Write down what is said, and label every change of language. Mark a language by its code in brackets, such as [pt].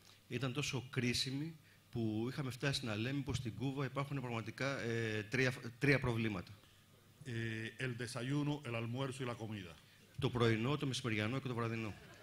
[el] Ήταν τόσο κρίσιμη που είχαμε φτάσει να λέμε πως στην Κούβα υπάρχουν πραγματικά τρία προβλήματα. [es] El desayuno, el almuerzo y la comida. [el] Το πρωινό, το μεσημεριανό και το βραδινό.